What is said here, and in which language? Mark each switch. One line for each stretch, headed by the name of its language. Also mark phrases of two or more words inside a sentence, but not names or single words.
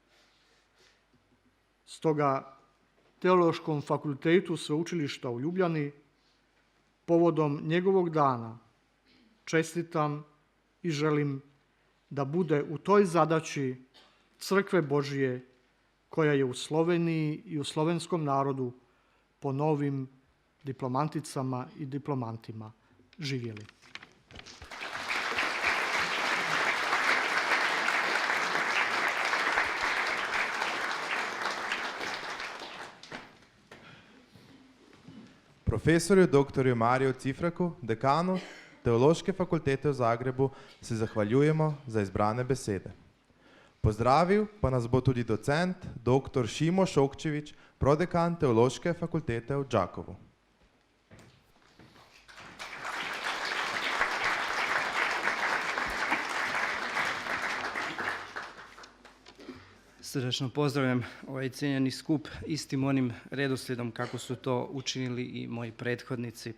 Croatian: Stoga Teološkom fakultetu Sveučilišta u Ljubljani povodom njegovog dana čestitam i želim da bude u toj zadaći crkve Božje koja je u Sloveniji i u slovenskom narodu po novim diplomanticama i diplomantima. Živjeli!
Slovenian: Profesorju dr. Mariju Cifraku, dekanu Teološke fakultete v Zagrebu, se zahvaljujemo za izbrane besede. Pozdravil pa nas bo tudi docent dr. Šimo Šokčević, prodekan Teološke fakultete v Đakovu.
Croatian: Srdačno pozdravljam ovaj cijenjeni skup istim onim redoslijedom kako su to učinili i moji prethodnici.